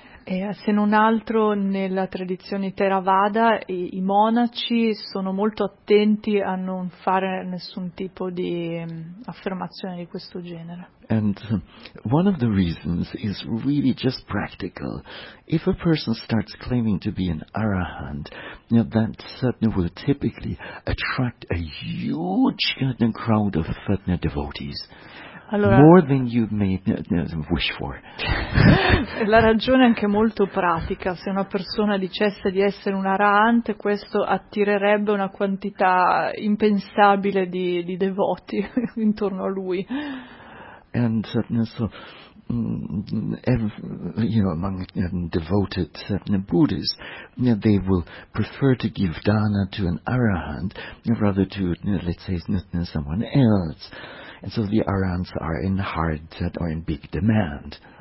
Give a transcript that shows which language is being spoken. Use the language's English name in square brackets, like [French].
[Italian] E se non altro nella tradizione Theravada i monaci sono molto attenti a non fare nessun tipo di affermazione di questo genere. [English] And one of the reasons is really just practical. If a person starts claiming to be an arahant, you know, that sadhana will typically attract a huge crowd of sadhana devotees. Allora, more than you may wish for. [Italian] La ragione è anche molto pratica. Se una persona dicesse di essere un arahant, questo attirerebbe una quantità impensabile di devoti intorno a lui. [English] And so, among devoted Buddhists, they will prefer to give dana to an arahant rather to, let's say, someone else. And so the arahants are in hard or in big demand.